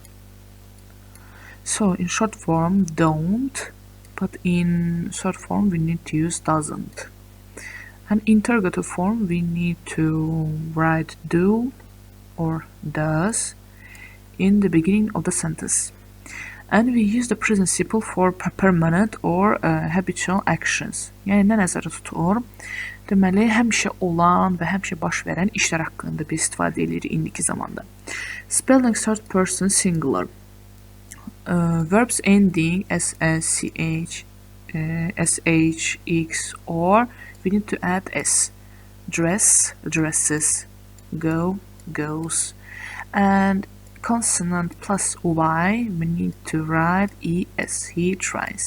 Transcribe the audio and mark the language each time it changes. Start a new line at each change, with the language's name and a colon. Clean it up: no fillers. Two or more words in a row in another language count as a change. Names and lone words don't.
English: So, in short form, don't, but in third form, we need to use doesn't. And in interrogative form, we need to write do or does in the beginning of the sentence. And we use the present simple for permanent or habitual actions.
Azerbaijani: Yəni, nə nəzərdə tutur? Deməli, həmişə olan və həmişə baş verən işlər haqqında biz istifadə edirik indiki zamanda.
English: Spelling third person singular. Verbs ending sh, x, or we need to add s. Dress, dresses, go, goes, and consonant plus y, we need to write es, he tries.